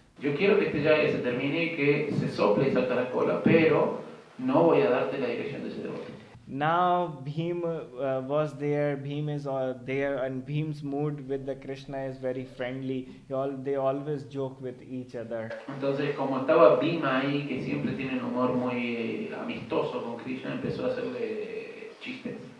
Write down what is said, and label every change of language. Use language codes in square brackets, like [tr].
[es] Yo quiero que este yajna se termine y que se sople esa caracola, pero no voy a darte la dirección de ese devoto. [en] Now Bhim was there, Bhim is there, and Bhim's mood with the Krishna is very friendly. They always joke with each other. [es] Entonces, como estaba Bhima ahí, que siempre tiene un humor muy amistoso con Krishna, empezó a hacerle chistes.